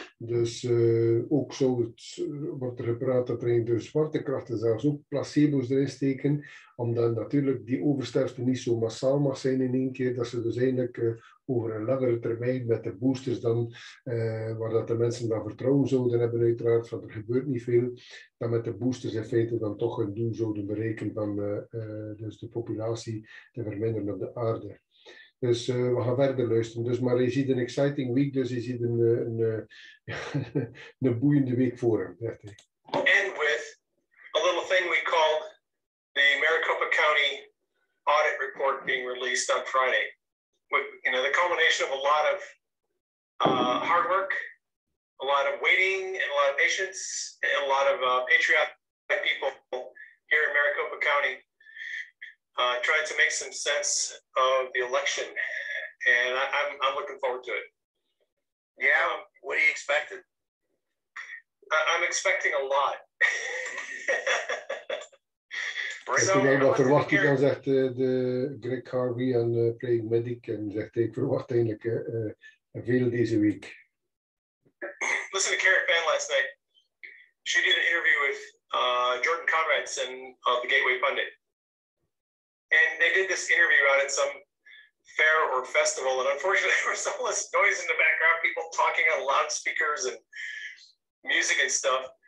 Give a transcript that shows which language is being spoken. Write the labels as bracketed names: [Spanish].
[Dutch] Dus ook zo wordt er gepraat dat er in de zwarte krachten zelfs ook placebo's erin steken, omdat natuurlijk die oversterfte niet zo massaal mag zijn in één keer, dat ze dus eigenlijk over een langere termijn met de boosters dan, waar dat de mensen dan vertrouwen zouden hebben uiteraard, want er gebeurt niet veel, dan met de boosters in feite dan toch een doel zouden bereiken van dus de populatie te verminderen op de aarde. Dus we gaan verder luisteren. Dus, maar je ziet een [English] exciting week, [Dutch] dus je ziet een boeiende week voor hem. [English] And with a little thing we called the Maricopa County audit report being released on Friday. With, you know, the culmination of a lot of hard work, a lot of waiting, and a lot of patience, and a lot of patriotic people here in Maricopa County. Trying to make some sense of the election, and I'm looking forward to it. Yeah, what are you expecting? I'm expecting a lot. [Dutch] Wat verwacht je dan, zegt de Greg Harvey en Praying Medic, en zegt ik verwacht eigenlijk veel deze week. [English] Listen to Karen Fan last night. She did an interview with Jordan Conradson of the Gateway Pundit. And they did this interview out at some fair or festival, and unfortunately there was all this noise in the background, people talking on loudspeakers and music and stuff.